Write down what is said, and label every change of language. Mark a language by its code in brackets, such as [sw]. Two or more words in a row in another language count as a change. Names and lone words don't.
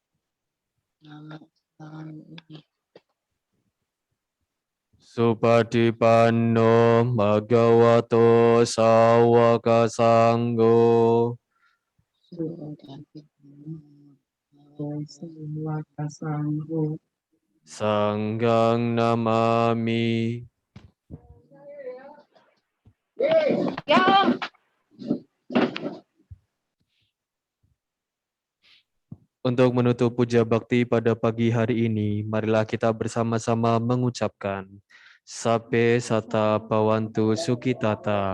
[pi] Supatipanno Bhagavato Sawaka Sangho Sangho Sanggang Namami. [id] Untuk menutup puja bakti pada pagi hari ini, marilah kita bersama-sama mengucapkan [pi] Sape Sata Bhavantu Sukitata.